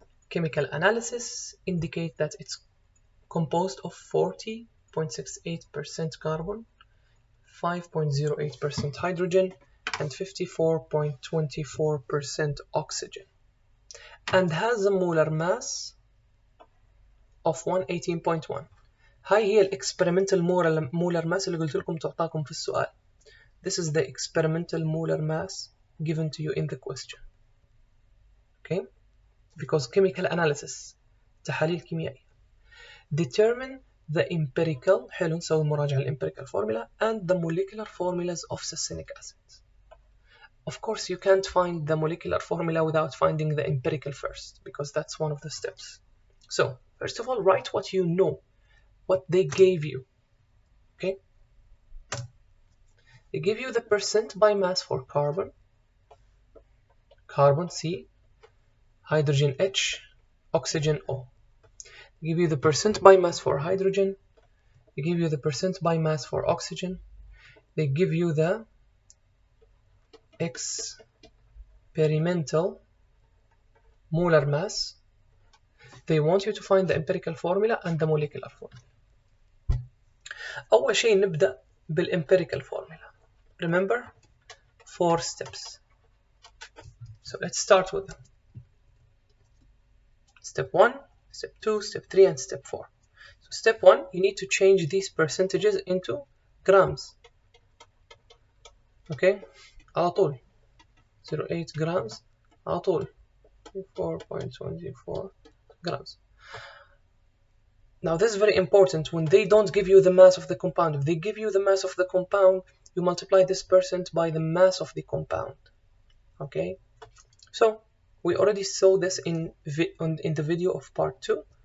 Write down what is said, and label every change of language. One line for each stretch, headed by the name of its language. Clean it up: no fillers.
English: Chemical analysis indicate that it's composed of 40.68% carbon, 5.08% hydrogen, and 54.24% oxygen, and has a molar mass of 118.1.
Arabic: هاي هي
English: experimental molar mass
Arabic: اللي قلت لكم تعطاكم في السؤال.
English: This is the experimental molar mass given to you in the question. Okay? Because chemical analysis,
Arabic: تحاليل كيميائية.
English: Determine the empirical,
Arabic: حلو نسوي مراجعة
English: empirical formula and the molecular formulas of succinic acid. Of course, you can't find the molecular formula without finding the empirical first, because that's one of the steps. So, first of all, write what you know, what they gave you. Okay? They give you the percent by mass for carbon, carbon C, hydrogen H, oxygen O. They give you the percent by mass for hydrogen. They give you the percent by mass for oxygen. They give you the experimental molar mass. They want you to find the empirical formula and the molecular formula.
Arabic: أول شيء نبدأ بالempirical formula.
English: Remember, 4 steps. So let's start with them. Step 1, step 2, step 3, and step 4. So step 1, you need to change these percentages into grams.
Arabic: Okay, على طول 0.8 grams على طول 4.24 grams.
English: Now this is very important. When they don't give you the mass of the compound, if they give you the mass of the compound, you multiply this percent by the mass of the compound. Okay, so we already saw this in the video of part 2.